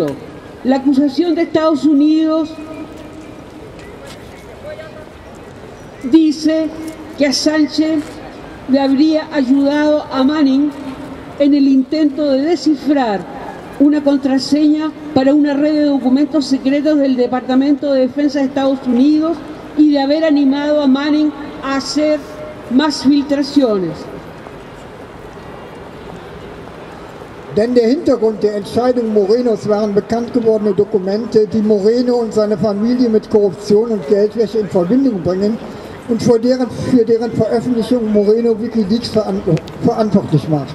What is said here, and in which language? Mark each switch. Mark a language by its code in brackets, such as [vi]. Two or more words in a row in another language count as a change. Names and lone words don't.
[es] La acusación de Estados Unidos dice que Assange le habría ayudado a Manning en el intento de descifrar una contraseña para una red de documentos secretos del Departamento de Defensa de Estados Unidos y de haber animado a Manning a hacer más filtraciones. [de] Denn der Hintergrund der Entscheidung Morenos waren bekannt gewordene Dokumente, die Moreno und seine Familie mit Korruption und Geldwäsche in Verbindung bringen und für deren Veröffentlichung Moreno Wikileaks verantwortlich macht.